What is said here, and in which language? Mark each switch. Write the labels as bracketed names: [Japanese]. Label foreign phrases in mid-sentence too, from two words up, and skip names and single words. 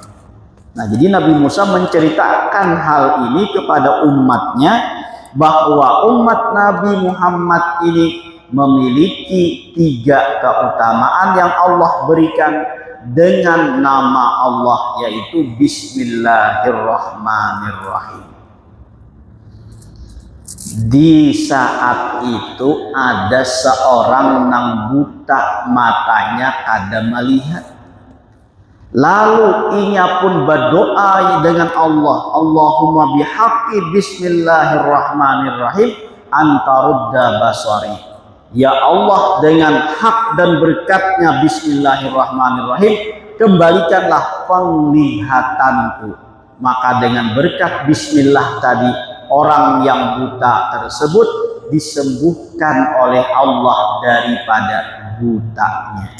[Indonesian] Nah jadi Nabi Musa menceritakan hal ini kepada umatnya, bahwa umat Nabi Muhammad ini memiliki 3 keutamaan yang Allah berikan dengan nama Allah, yaitu bismillahirrahmanirrahim. [Banjar] Di saat itu ada seorang nang buta matanya kada melihat. Lalu inya pun berdoa dengan Allah, [Arabic] اللهم بحق بسم الله الرحمن الرحيم أن ترد بصري. [Indonesian] Ya Allah, dengan hak dan berkatnya bismillahirrahmanirrahim, kembalikanlah penglihatanku. Maka dengan berkat bismillah tadi, orang yang buta tersebut disembuhkan oleh Allah daripada butanya.